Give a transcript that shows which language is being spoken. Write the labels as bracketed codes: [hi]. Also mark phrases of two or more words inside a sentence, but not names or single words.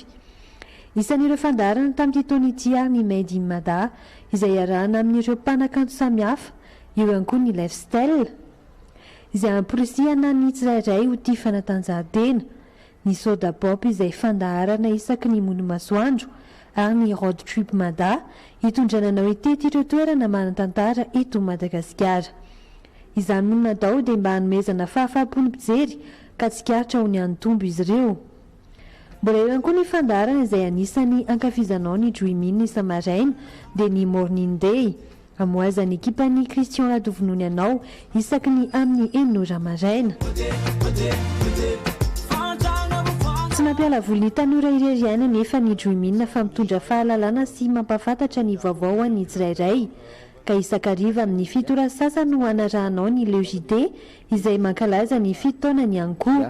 [mg] Isan'ireo fandarana tamin'ity taona ity ary ny Made in Mada izay arahana amin'ireo mpanakanto samihafa eo ihany koa ny lifestyle izay amporisihana ny tsirairay ho tia fanatanjahantena, ny soda pop izay fandaharana isaky ny mony masoandro ary ny road trip Mada hitondrananao itety ireo toerana manan-tantara eto Madagasikara. Izany moa natao dia mba hanomezana fahafaham-pony mpijery ka tsikaritra ho ny anotombo izy ireo. Mbola eo ihany koa ny fandaharana izay anisany ankafizanao ny Drimina isa maraina dia ny morning day amoazany ekipany Christian Radovonony anao isaky ny amin'ny enora maraina. Tsy mampiala voly ny tanora ireriana nefa ny Dreamina fa mitondra fahalalana sy mampafantatra ny vaovao ny tsirairay. Ka isakariva amin'ny 7 ora sasany no anarahanao ny Leogité izay mankalaza ny 7 taona ny ankoho.